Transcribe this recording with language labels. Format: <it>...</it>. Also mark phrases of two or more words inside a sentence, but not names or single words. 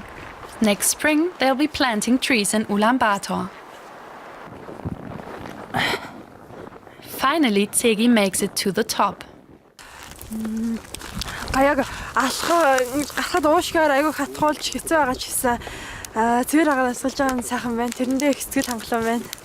<en>Next spring, they'll be planting trees in Ulaanbaartar. Finally, Tsegi makes it to the top.</en> <mn>Яг гарахад уушгаар аягүй хатгуулж хэцүү байгаа ч гэсэн цэвэр агаар асуулж байгаа нь сайхан байна. Тэрэндээ их сэтгэл хангалуун байна.</mn>